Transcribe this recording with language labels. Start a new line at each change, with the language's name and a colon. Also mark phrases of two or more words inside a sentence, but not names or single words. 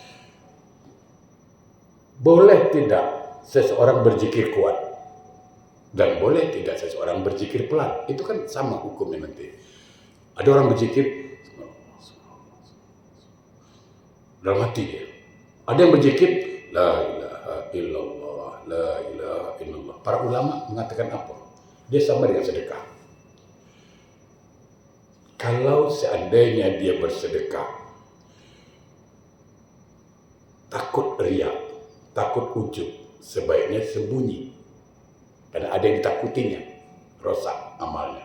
Indonesian: Boleh tidak seseorang berzikir kuat? Dan boleh tidak seseorang berzikir pelan? Itu kan sama hukumnya nanti. Ada orang berzikir dalam hati dia. Ada yang berzikir
Arabic: لا إله إلا الله، لا إله إلا الله.
Indonesian: Para ulama mengatakan apa? Dia sama dengan sedekah. Kalau seandainya dia bersedekah, takut riak, takut ujub, sebaiknya sembunyi. Karena ada yang ditakutinya, rosak amalnya.